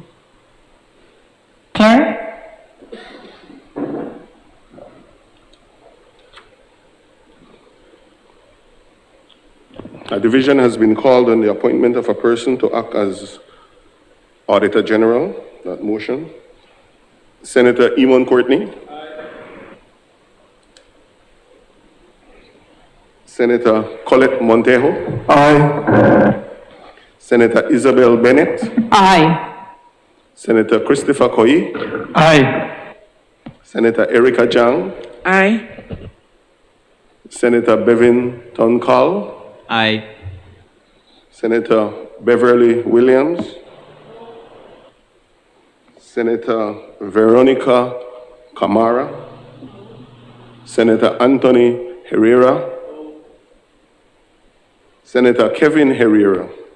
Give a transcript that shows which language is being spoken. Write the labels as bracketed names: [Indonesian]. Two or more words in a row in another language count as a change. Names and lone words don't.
[English] Clerk? A division has been called on the appointment of a person to act as Auditor General. That motion. Senator Eamon Courtney. Senator Colette Montejo. Aye. Senator Isabel Bennett. Aye. Senator Christopher Koyi. Aye. Senator Erica Jang. Aye. Senator Bevin Tonkal. Aye. Senator Beverly Williams. Senator Veronica Camara. Senator Anthony Herrera. Senator Kevin Herrera.